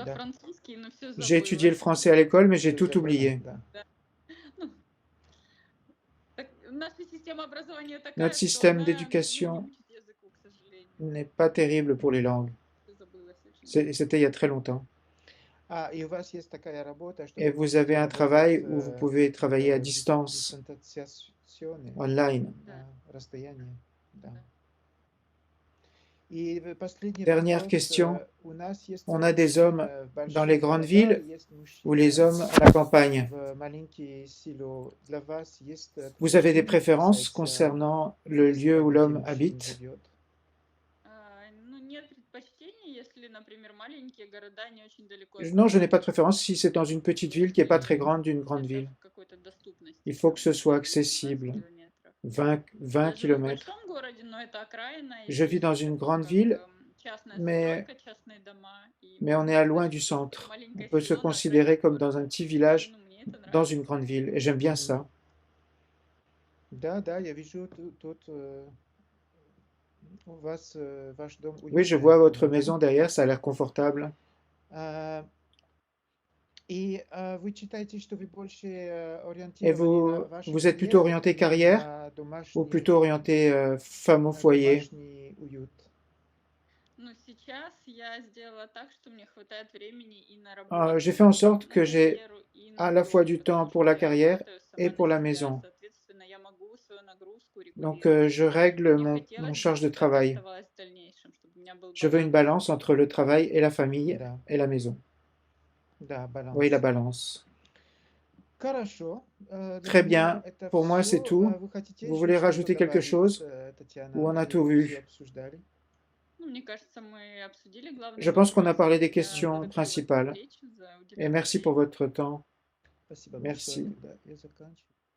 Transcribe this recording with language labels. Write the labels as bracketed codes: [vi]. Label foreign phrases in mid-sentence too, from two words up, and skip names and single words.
[ru] Да. французский, но все [fr] J'ai étudié [ru] забыла. [fr] le français à l'école, mais j'ai [ru] Всё [fr] tout [ru] забыла, [fr] oublié. [ru] да. Ну, наша система образования такая, [fr] Notre [ru] что [fr] système [ru] она не [fr] d'éducation [ru] учит языку, к сожалению. [fr] n'est pas terrible pour les langues. [ru] Всё забылось очень. [fr] C'était il y a très longtemps. [ru] И у вас есть такая работа, что [fr] Et [ru] вы [fr] vous avez [ru] можете [fr] un travail [ru] работать [fr] où vous pouvez travailler à distance, [ru] дистанционно, online. Да. расстояние. Да. Да. И последний [fr] Dernière [ru] вопрос. [fr] question. [ru] У нас есть [fr] On a des [ru] мужчины [fr] hommes [ru] в [fr] dans les [ru] больших [fr] grandes [ru] городах, [fr] villes [ru] есть [fr] ou les [ru] мужчины [fr] hommes à la campagne. [ru] в маленькие села. Для вас есть [fr] Vous avez des [ru] предпочтения [fr] préférences [ru] касается, [fr] concernant le [ru] если [fr] lieu où [ru] где [fr] l'homme [ru] мужчина [fr] habite? [ru] живет? Ну, нет предпочтений, если, например, маленькие города не очень далеко. [fr] Non, je n'ai pas de préférence si c'est dans une petite ville qui n'est pas très [ru] Если [fr] grande d'une grande [ru] это [fr] ville. [ru] в какой-то доступности, [fr] Il faut [ru] там, [fr] que ce soit [ru] 10-20 [fr] accessible. [ru] километров. [fr] 20 [ru] Я живу в [fr] kilomètres. [ru] большом городе, но это окраина, и [fr] Je vis dans [ru] здесь [fr] une [ru] это [fr] grande [ru] как, [fr] ville, [ru] частная [fr] mais, [ru] застройка, частные дома, и [fr] mais on [ru] можно [fr] est à [ru] сказать, [fr] loin du [ru] что [fr] centre. On [ru] маленькое [fr] peut se [ru] село на окраине [fr] considérer comme dans [ru] города. [fr] un petit [ru] И, [fr] village [ru] ну, мне это [fr] dans [ru] нравится. [fr] une grande ville, et j'aime bien Мгм. ça. [ru] Да, да, я вижу тут у вас ваш дом [fr] Oui, je [ru] уютный, [fr] vois votre [ru] комфортный. [fr] maison derrière, ça a l'air confortable. [ru] А, И вы считаете, что вы больше [fr] Et [ru] ориентированы на вашу [fr] vous êtes plutôt [ru] карьеру [fr] orienté [ru] или [fr] carrière [ru] на [fr] ou [ru] домашний, [fr] plutôt orienté femme au [ru] на [fr] foyer? [ru] домашний уют? Ну, сейчас я сделала так, что мне хватает времени и на работу, [fr] J'ai fait en sorte [ru] на [fr] que j'ai [ru] карьеру, и [fr] à [ru] на [fr] la fois [ru] дом, [fr] du [ru] потому [fr] temps pour [ru] что [fr] la [ru] я [fr] carrière [ru] работаю [fr] et [ru] сама [fr] pour [ru] на [fr] la [ru] себя, [fr] maison. [ru] соответственно, я могу свою нагрузку [fr] Donc, [ru] регулировать. [fr] je règle [ru] Мне [fr] mon [ru] хотелось бы, [fr] charge de [ru] чтобы так и [fr] travail. [ru] оставалось в дальнейшем, чтобы у меня был [fr] Je veux une [ru] баланс. [fr] balance entre le travail et la famille [ru] Да, [fr] et la maison. [ru] да, [fr] Oui, la [ru] баланс. [fr] balance. [ru] Хорошо. Для [fr] Très [ru] меня [fr] bien. [ru] это [fr] Pour moi, c'est [ru] все. [fr] tout. [ru] Вы хотите [fr] Vous [ru] еще [fr] voulez [ru] что-то [fr] rajouter quelque [ru] добавить, [fr] chose [ru] Татьяна, [fr] ou on a [ru] или [fr] tout [ru] вы все [fr] vu? [ru] обсуждали? Ну, мне кажется, мы обсудили главные [fr] Je pense qu'on a parlé [ru] вопросы. [fr] des [ru] Я [fr] questions [ru] благодарю вас за [fr] principales. [ru] встречу, за [fr] Et [ru] уделенное [fr] merci pour [ru] время. [fr] votre temps. [ru] Спасибо большое. [fr] Merci. [ru] Тогда я заканчиваю.